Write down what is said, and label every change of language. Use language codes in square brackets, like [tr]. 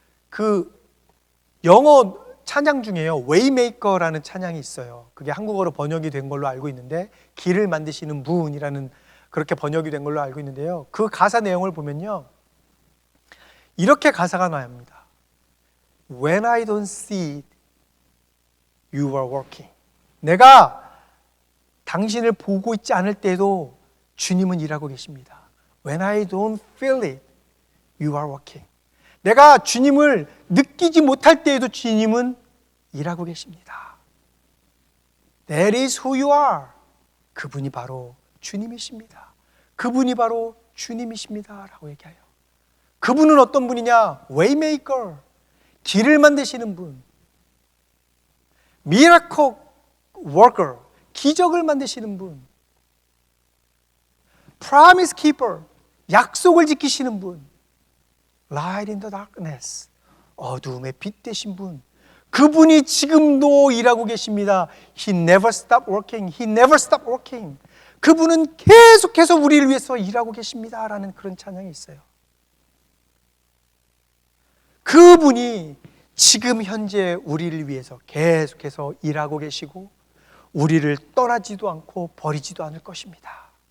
[ko] 그 영어 찬양 중에요, 웨이메이커라는 찬양이 있어요. 그게 한국어로 번역이 된 걸로 알고 있는데, 길을 만드시는 분이라는 그렇게 번역이 된 걸로 알고 있는데요, 그 가사 내용을 보면요, 이렇게 가사가 나옵니다. [en] When I don't see it, you are working. [ko] 내가 당신을 보고 있지 않을 때에도 주님은 일하고 계십니다. [en] When I don't feel it, you are working. [ko] 내가 주님을 느끼지 못할 때에도 주님은 일하고 계십니다. [en] That is who you are. [ko] 그분이 바로 주님이십니다. 그분이 바로 주님이십니다. 라고 얘기해요. 그분은 어떤 분이냐? Waymaker. 길을 만드시는 분. [en] Miracle worker. [ko] 기적을 만드시는 분. [en] Promise keeper. [ko] 약속을 지키시는 분. [en] Light in the darkness. [ko] 어두움의 빛 되신 분. 그분이 지금도 일하고 계십니다. [en] He never stopped working. He never stopped working. [ko] 그분은 계속해서 우리를 위해서 일하고 계십니다. 라는 그런 찬양이 있어요. 그분이 지금 현재 우리를 위해서 계속해서 일하고 계시고 우리를 떠나지도 않고 버리지도 않을 것입니다.